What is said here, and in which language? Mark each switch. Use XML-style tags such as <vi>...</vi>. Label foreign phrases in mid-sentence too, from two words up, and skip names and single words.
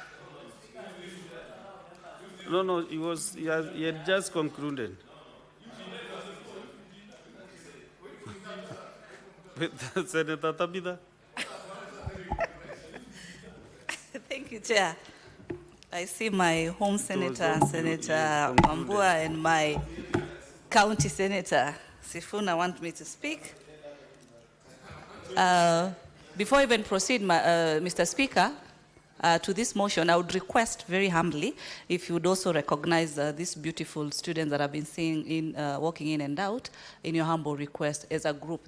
<en>No, he had just concluded. Senator Tabitha. Thank you, Chair. I see my home senator, Senator Mambua, and my county senator, Sifuna, want me to speak. Before I even proceed, Mr. Speaker, to this motion, I would request very humbly if you would also recognize these beautiful students that I've been seeing walking in and out in your humble request as a group.</en>